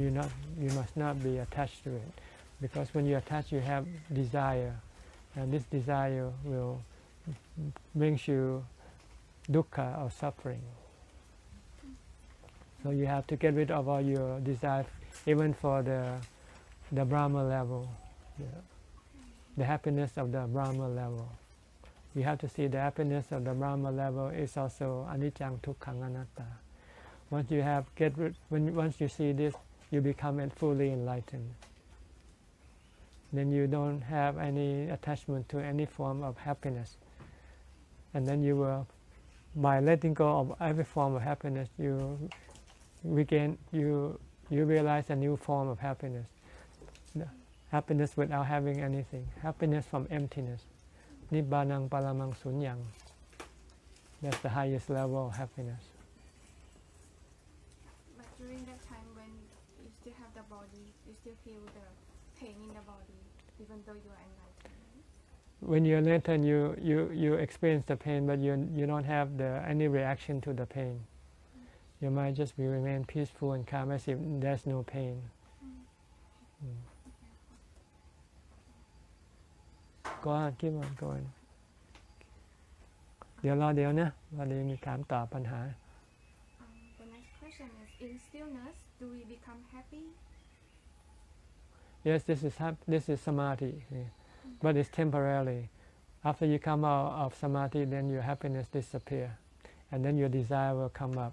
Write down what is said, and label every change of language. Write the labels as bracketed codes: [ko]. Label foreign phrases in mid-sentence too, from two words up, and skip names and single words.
[en] You must not be attached to it, because when you attach, you have desire, and this desire will brings you dukkha or suffering. So you have to get rid of all your desire, even for the Brahma level, the happiness of the Brahma level. You have to see the happiness of the Brahma level is also [pi] anicca, dukkha, anatta. [en] Once you see this, you become fully enlightened. Then you don't have any attachment to any form of happiness, and then you will, by letting go of every form of happiness, you realize a new form of happiness. Happiness without having anything. Happiness from emptiness. [pi] Nibbanang palamang sunyang. [en] That's the highest level of happiness. But during that time when you still have the body, you still feel the pain in the body, even though you are enlightened. When you're enlightened, you experience the pain, but you don't have any reaction to the pain. Your mind just will remain peaceful and calm as if there's no pain. Go on, keep on going. [th] เดี๋ยวนะวันนี้มีถามตอบปัญหา [en] The next question is, in stillness, do we become happy? Yes, this is samadhi, but it's temporary. After you come out of samadhi, then your happiness disappears, and then your desire will come up.